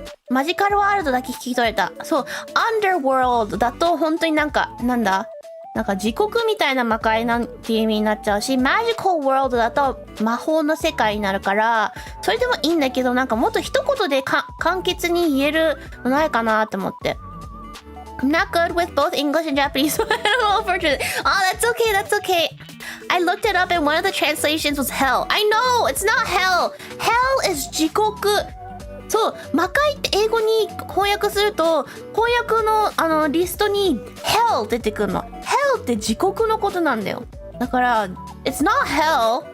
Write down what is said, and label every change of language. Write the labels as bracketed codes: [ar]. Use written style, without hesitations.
[ja] マジカルワールドだけ聞き取れた。そう、Underworld だと本当になんか地獄みたいな魔界なんていう意味になっちゃうし、Magical World だと魔法の世界になるから、それでもいいんだけど、なんかもっと一言で簡潔に言えるのないかなって思って。 [en] I'm not good with both English and Japanese, so I don't know for sure. Oh, that's okay, that's okay. I looked it up and one of the translations was hell. I know, it's not hell. Hell is 地獄。 [ja] そう、魔界って英語に翻訳すると、翻訳のリストに hell 出てくるの。 hell って地獄のことなんだよ。だから、 [en] it's not hell.